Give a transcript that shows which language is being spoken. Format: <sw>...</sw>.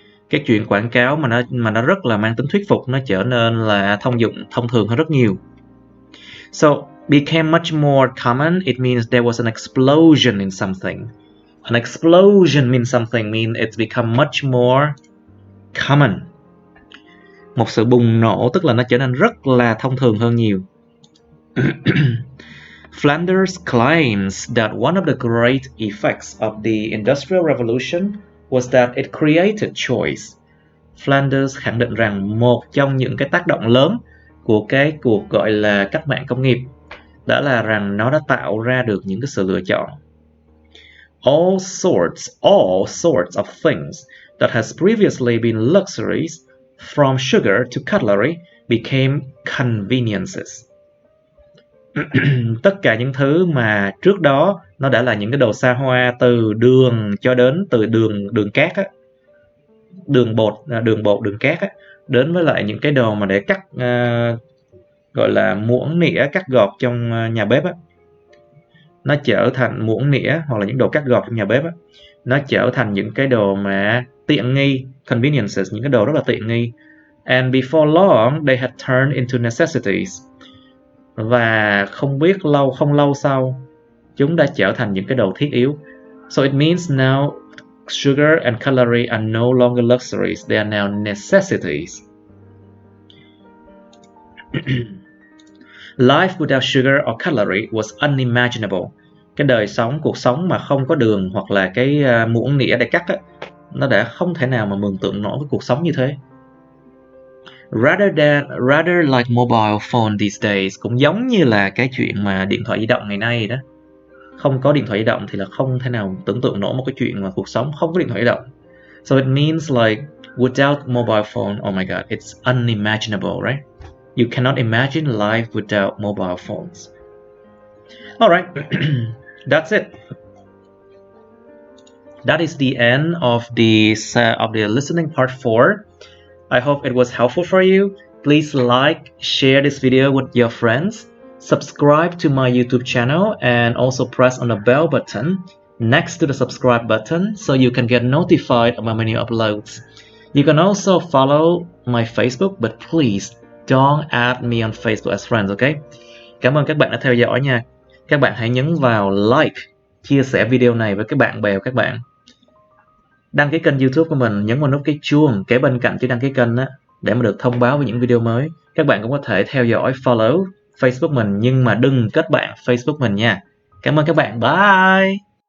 <vi>Cái chuyện quảng cáo mà nó rất là mang tính thuyết phục nó trở nên là thông thường hơn rất nhiều.</vi> <en>So became much more common. It means there was an explosion in something. An explosion means something means it's become much more common.</en> <vi>Một sự bùng nổ tức là nó trở nên rất là thông thường hơn nhiều.</vi> <en>Flanders claims that one of the great effects of the Industrial Revolution was that it created choice.</en> <vi>Flanders khẳng định rằng một trong những cái tác động lớn của cái cuộc gọi là cách mạng công nghiệp đã là rằng nó đã tạo ra được những cái sự lựa chọn.</vi> <en>All sorts of things that has previously been luxuries, from sugar to cutlery, became conveniences.</en> <vi>Tất cả những thứ mà trước đó nó đã là những cái đồ xa hoa, từ đường cho đến đường cát á, đường cát á, đến với lại những cái đồ mà để cắt gọi là muỗng nĩa cắt gọt trong nhà bếp á, nó trở thành muỗng nĩa hoặc là những đồ cắt gọt trong nhà bếp á, nó trở thành những cái đồ mà tiện nghi, conveniences, những cái đồ rất là tiện nghi.</vi> <en>And before long they had turned into necessities.</en> <vi>Và không lâu sau chúng đã trở thành những cái đồ thiết yếu.</vi> <en>So it means now sugar and cutlery are no longer luxuries, they are now necessities. Life without sugar or cutlery was unimaginable.</en> <vi>Cuộc sống mà không có đường hoặc là cái muỗng nĩa để cắt á, nó đã không thể nào mà mường tượng nổi cái cuộc sống như thế.</vi> <en>Rather like mobile phone these days,</en> <vi>cũng giống như là cái chuyện mà điện thoại di động ngày nay đó. Không có điện thoại di động thì là không thể nào tưởng tượng nổi một cái chuyện mà cuộc sống không có điện thoại di động.</vi> <en>So it means like without mobile phone, oh my god, it's unimaginable, right? You cannot imagine life without mobile phones. Alright, that's it. That is the end of the listening part 4. I hope it was helpful for you. Please like, share this video with your friends, subscribe to my YouTube channel, and also press on the bell button next to the subscribe button so you can get notified of my new uploads. You can also follow my Facebook, but please don't add me on Facebook as friends, okay?</en> <vi>Cảm ơn các bạn đã theo dõi nha. Các bạn hãy nhấn vào like, chia sẻ video này với các bạn bè của các bạn. Đăng ký kênh YouTube của mình, nhấn vào nút cái chuông kế bên cạnh chữ đăng ký kênh á, để mà được thông báo về những video mới. Các bạn cũng có thể theo dõi, follow Facebook mình, nhưng mà đừng kết bạn Facebook mình nha. Cảm ơn các bạn, bye!</vi>